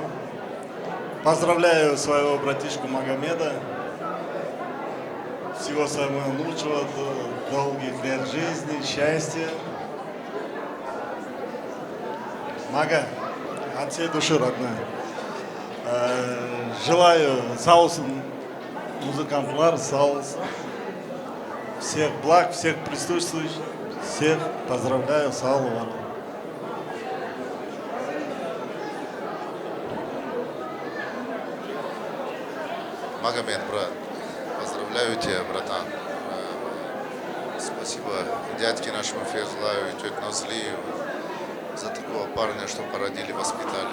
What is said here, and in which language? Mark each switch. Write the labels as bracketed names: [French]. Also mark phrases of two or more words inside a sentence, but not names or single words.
[Russian] Поздравляю своего братишку Магомеда. Всего самого лучшего, долгих лет жизни, счастья. Мага, от всей души, родная. [Azerbaijani] Желаю sağ olsun музыкантлар, sağ olsun. [Russian] Всех благ, всех присутствующих, всех поздравляю, [Azerbaijani] sağ olun. [Russian] Магомед, брат, поздравляю тебя, братан. Спасибо дядьке нашему Фейзлаю и тете Назлию за такого парня, что породили, воспитали.